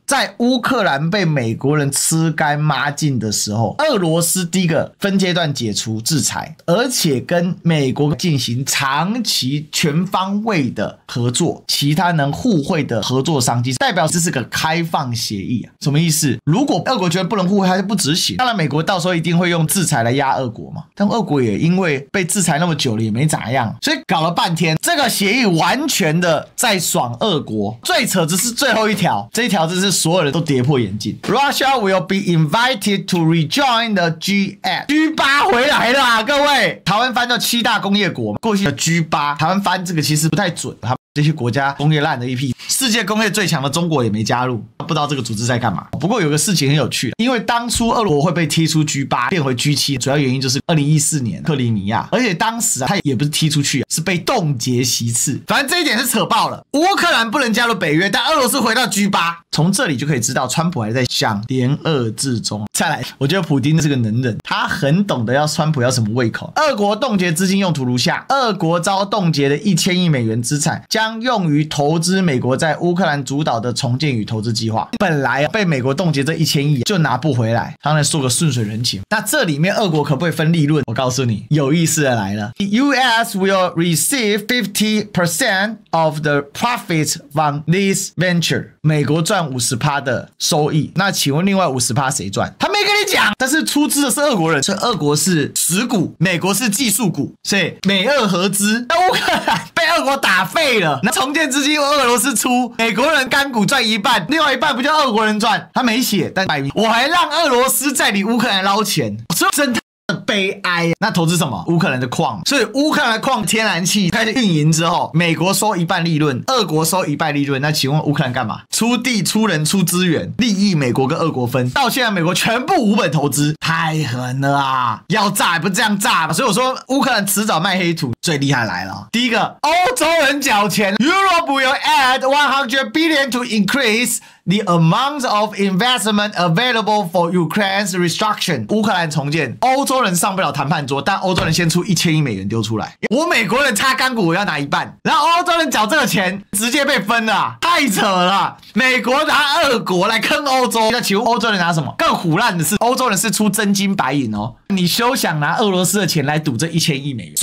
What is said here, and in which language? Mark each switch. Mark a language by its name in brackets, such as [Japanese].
[Chinese] 在烏克蘭被美國人吃乾抹淨的時候，俄羅斯第一個分階段解除制裁，而且跟美國進行長期全方位的合作，其他能互惠的合作商機，代表這是個開放協議啊。什麼意思？如果俄國覺得不能互惠，他就不執行。當然，美國到時候一定會用制裁來壓俄國嘛。但俄國也因為被制裁那麼久了，也沒咋樣，所以搞了半天，這個協議完全的在爽俄國。最扯的是最後一條，這一條真是所有人都跌破眼鏡。 [English] Russia will be invited to rejoin the G8。G8 [Chinese] 回來了啊，各位！台灣翻到7大工業國，過去的 G8，台灣翻這個其實不太準。這些國家工業爛的一批，世界工業最強的中國也沒加入，不知道這個組織在幹嘛。不過有個事情很有趣，因為當初俄國會被踢出 G8 變回 G7，主要原因就是2014年克里米亞，而且當時他也不是踢出去，是被凍結席次。反正這一點是扯爆了。烏克蘭不能加入北約，但俄羅斯回到 G8，從這裡就可以知道川普還在想聯俄制中。再來，我覺得普丁是個能人，他很懂得要川普要什麼胃口。俄國凍結資金用途如下：俄國遭凍結的1000億美元資產將用於投資美國在烏克蘭主導的重建與投資計劃。本來被美國凍結這1000億就拿不回來，當然說個順水人情。那這裡面俄國可不可以分利潤？我告訴你，有意思的來了 [English] ，US will receive 50% of the profits from this venture。 [Chinese] 美國賺50%的收益，那請問另外50%誰賺？他沒跟你講，但是出資的是俄國人，所以俄國是實股，美國是技術股，所以美俄合資。那烏克蘭被俄國打廢了，那重建資金由俄羅斯出，美國人乾股賺一半，另外一半不就俄國人賺？他沒寫，但擺明我還讓俄羅斯在你烏克蘭撈錢，所以真的悲哀。那投資什麼？烏克蘭的礦，所以烏克蘭的礦天然氣開始運營之後，美國收一半利潤，俄國收一半利潤。那請問烏克蘭幹嘛？出地、出人、出資源，利益美國跟俄國分。到現在美國全部無本投資，太狠了啊！要炸也不這樣炸吧？所以我說烏克蘭遲早賣黑土。最厲害來了，第一個，歐洲人繳錢 [English] ，Europe will add 100 billion to increase the amount of investment available for Ukraine's reconstruction。 [Chinese] 烏克蘭重建，歐洲人上不了談判桌，但歐洲人先出1000億美元丟出來。我美國人插乾股，我要拿一半，然後歐洲人繳這個錢，直接被分了，太扯了。美國拿俄國來坑歐洲，那請問歐洲人拿什麼？更唬爛的是，歐洲人是出真金白銀哦，你休想拿俄羅斯的錢來賭這1000億美元。